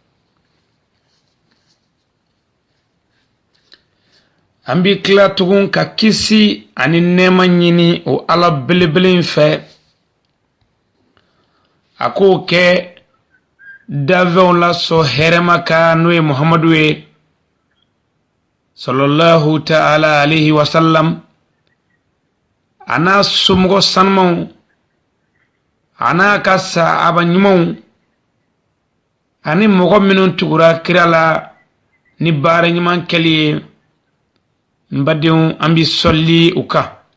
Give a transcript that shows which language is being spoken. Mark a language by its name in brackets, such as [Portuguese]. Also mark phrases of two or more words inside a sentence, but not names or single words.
[Bambara] An bi tila tugun ka kisi ani nɛɛma ɲini o Ala belebele in fɛ, a k'o kɛ dafɛnw lasɔn hɛrɛma kan n'o ye Muhamadu ye [Arabic] صلى الله تعالى عليه وسلم, [Bambara] a n'a somɔgɔ sanumanw, a n'a ka sahaba ɲumanw, ani mɔgɔ minnu tugura kira la ni baara ɲuman kɛli ye. Mbadenw an bi sɔli u kan.